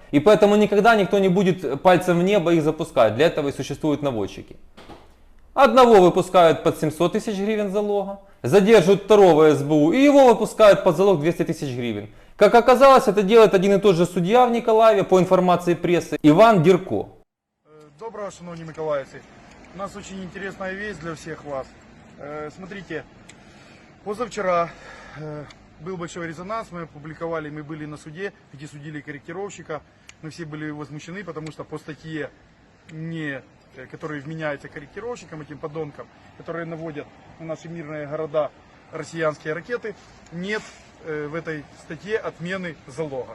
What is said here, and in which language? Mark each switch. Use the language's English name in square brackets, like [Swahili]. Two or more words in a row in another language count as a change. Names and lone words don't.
[Russian] И поэтому никогда никто не будет пальцем в небо их запускать. Для этого и существуют наводчики. Одного выпускают под 700 тысяч гривен залога, задерживают второго СБУ и его выпускают под залог 200 тысяч гривен. Как оказалось, это делает один и тот же судья в Николаеве, по информации прессы, Иван Дерко. [Ukrainian] Доброго, шановні миколаївці. [Russian] У нас очень интересная весть для всех вас. Смотрите, позавчера был большой резонанс, мы опубликовали, мы были на суде, где судили корректировщика. Мы все были возмущены, потому что по статье, которая вменяется корректировщикам, этим подонкам, которые наводят на наши мирные города россиянские ракеты, нет в этой статье отмены залога.